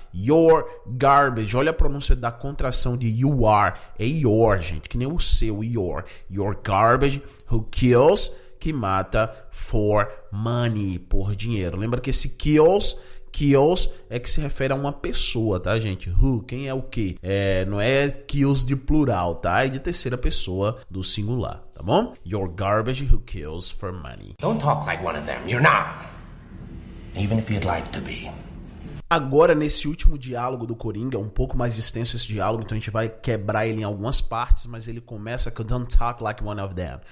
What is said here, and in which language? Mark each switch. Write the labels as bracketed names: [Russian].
[English] Your garbage, [Portuguese] olha a pronúncia da contração de you are, é your, gente, que nem o seu, [English] your garbage who kills, [Portuguese] que mata [English] for money, [Portuguese] por dinheiro. Lembra que esse kills é que se refere a uma pessoa, tá, gente? Who, quem é o quê? Não é kills de plural, tá? É de terceira pessoa do singular, tá bom? [English] You're garbage who kills for money. Don't talk like one of them. You're not. Even if you'd like to be. [Portuguese] Agora, nesse último diálogo do Coringa, um pouco mais extenso esse diálogo, então a gente vai quebrar ele em algumas partes, mas ele começa com [English] don't talk like one of them.